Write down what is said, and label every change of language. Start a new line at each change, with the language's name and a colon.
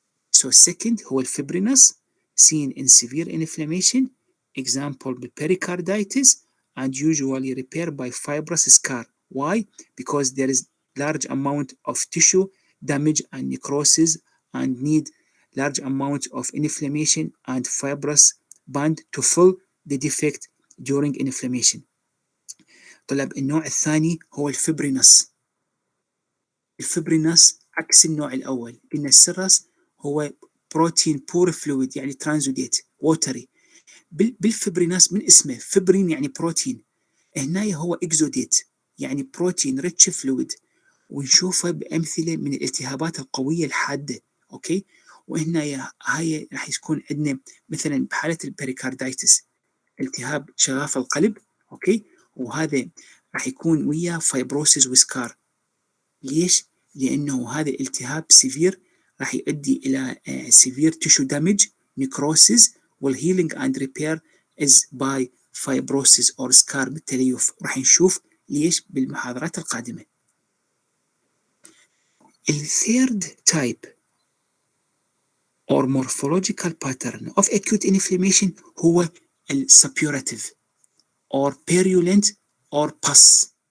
English: So second هو الfibrinous seen in severe inflammation, example pericarditis, and usually repaired by fibrous scar. Why? Because there is large amount of tissue damage and necrosis and need large amount of inflammation and fibrous band to fill the defect during inflammation.
Arabic: طلب النوع الثاني هو الفبرينس. الفبرينس عكس النوع الأول. قلنا السرس هو بروتين بور فلويد يعني ترانزوديت ووتري. بالفبريناس من اسمه فبرين يعني بروتين، هنا هو اكزوديت يعني بروتين ريتش فلويد، ونشوفه بأمثلة من الالتهابات القوية الحادة. أوكي، وهنا هاي راح يكون عندنا مثلا بحالة البريكاردايتس التهاب شغاف القلب. أوكي، وهذا راح يكون وياه فايبروسيس وسكار. ليش؟ لأنه هذا الالتهاب سيفير راح يؤدي إلى سيفير تيشو دامج نيكروسيس، والهيلينج اند ريبير
English: is by fibrosis or scar
Arabic: بالتليف. راح نشوف ليش بالمحاضرات القادمة.
English: الثيرد type or morphological pattern of acute inflammation هو السبيوراتيف or purulent or pus.